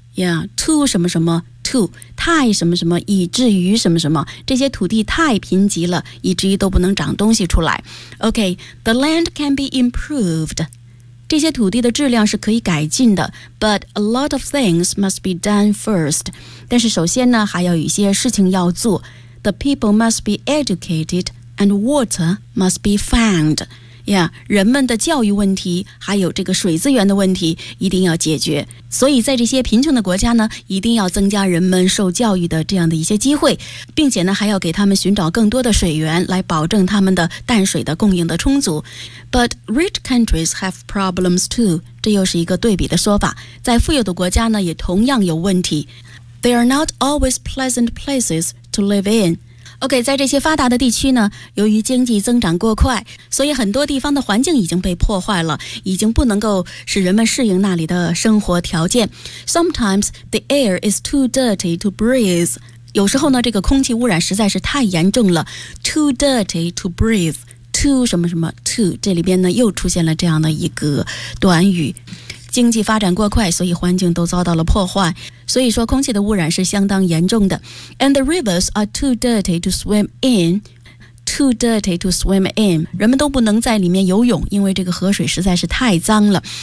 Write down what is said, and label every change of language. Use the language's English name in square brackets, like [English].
[English] Yeah, too [Chinese] 什么什么 [English] too, [Chinese] 太什么什么以至于什么什么这些土地太贫瘠了以至于都不能长东西出来。 [English] Okay, the land can be improved. [Chinese] 这些土地的质量是可以改进的 [English] but a lot of things must be done first. [Chinese] 但是首先呢还要有一些事情要做。 [English] The people must be educated and water must be found. [Chinese] Yeah, 人们的教育问题还有这个水资源的问题一定要解决所以在这些贫穷的国家呢一定要增加人们受教育的这样的一些机会并且呢还要给他们寻找更多的水源来保证他们的淡水的供应的充足 [English] But rich countries have problems too [Chinese] 这又是一个对比的说法在富有的国家呢也同样有问题 [English] They are not always pleasant places to live inOK, [Chinese] 在这些发达的地区呢由于经济增长过快所以很多地方的环境已经被破坏了已经不能够使人们适应那里的生活条件。 [English] Sometimes the air is too dirty to breathe. [Chinese] 有时候呢这个空气污染实在是太严重了。 [English] Too dirty to breathe. Too [Chinese] 什么什么 [English] too. [Chinese] 这里边呢又出现了这样的一个短语。经济发展过快所以环境都遭到了破坏。所以说空气的污染是相当严重的。 [English] And the rivers are too dirty to swim in. Too dirty to swim in. [Chinese] 人们都不能在里面游泳因为这个河水实在是太脏了。